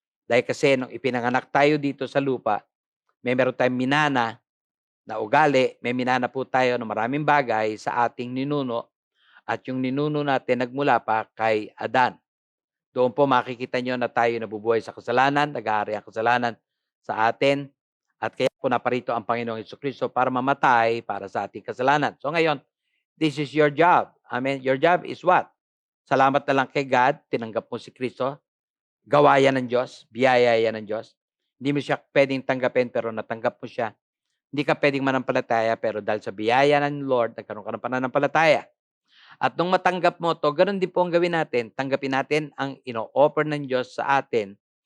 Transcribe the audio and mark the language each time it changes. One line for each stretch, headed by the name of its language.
Filipino: Dahil kasi nung ipinanganak tayo dito sa lupa, meron tayong minana na ugali, may minana po tayo ng maraming bagay sa ating ninuno, at yung ninuno natin nagmula pa kay Adan. Doon po makikita nyo na tayo nabubuhay sa kasalanan, nag-aari ang kasalanan sa atin, at kaya po naparito ang Panginoong Jesucristo para mamatay para sa ating kasalanan.
English: So ngayon, this is your job. Amen. Your job is what?
Filipino: Salamat na lang kay God, tinanggap mo si Kristo, gawa yan ng Diyos, biyaya yan ng Diyos. Hindi mo siya pwedeng tanggapin pero natanggap mo siya. Hindi ka pwedeng manampalataya pero dahil sa biyaya ng Lord, nagkaroon ka ng pananampalataya. At nung matanggap mo to, ganun din po ang gawin natin. Tanggapin natin ang ino-offer ng Diyos sa atin.